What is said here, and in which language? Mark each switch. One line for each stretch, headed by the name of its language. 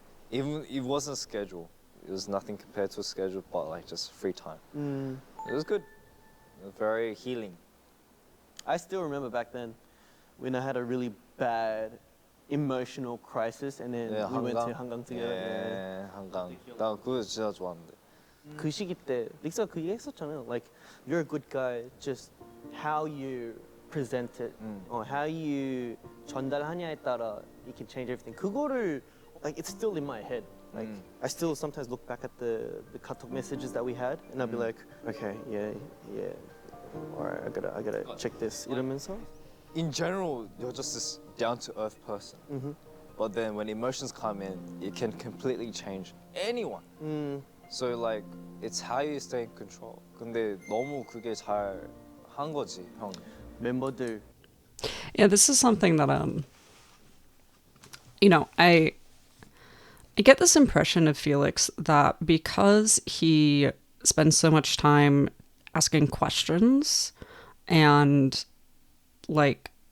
English: Even it wasn't scheduled. It was nothing compared to a schedule, but like just free time. It was good. It was very healing. I still remember back then when I had a really bad emotional crisis, and then we went to 한강 together.
Korean: 예, 한강. 나 그거 진짜 좋아하는데. 그 시기 때 릭스가 그 얘기 했었잖아요.
English: Like, you're a good guy, just how you present it, or how you
Korean: 전달하냐에 따라
English: you can change everything.
Korean: 그거를,
English: like, it's still in my head. Like, I still sometimes look back at the 카톡 messages that we had, and I'll be like, okay, yeah, alright, I gotta check this.
Korean: 이러면서.
English: In general, you're just this down-to-earth person. But then when emotions come in, it can completely change anyone. So like, it's how you stay in control.
Korean: 근데 너무 그게 잘 한 거지, 형. 멤버들.
English: Yeah, this is something that you know, I get this impression of Felix that because he spends so much time asking questions and, like,